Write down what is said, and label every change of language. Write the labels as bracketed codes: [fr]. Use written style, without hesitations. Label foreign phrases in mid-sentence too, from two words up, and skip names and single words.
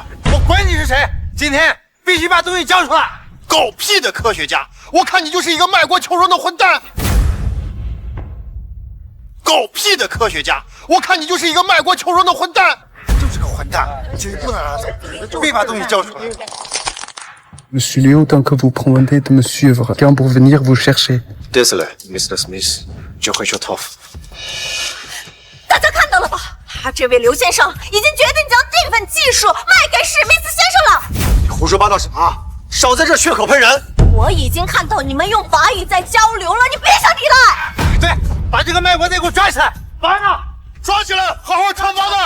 [zh] 我管你是谁，今天必须把东西交出来！狗屁的科学家，我看你就是一个卖国求荣的混蛋！狗屁的科学家，我看你就是一个卖国求荣的混蛋！就是个混蛋，今天不能让他走，非把东西交出来。 [fr] Monsieur Léo, tant que vous promettez de me suivre, quand pour venir vous chercher. Désolé, Mr. Smith, je regrette trop. [zh] 大家看到了吧？他这位刘先生已经决定将这份技术卖给史密斯先生了。你胡说八道什么？少在这血口喷人！我已经看到你们用法语在交流了，你别想抵赖。对，把这个卖国贼给我抓起来！完了，抓起来，好好惩罚他！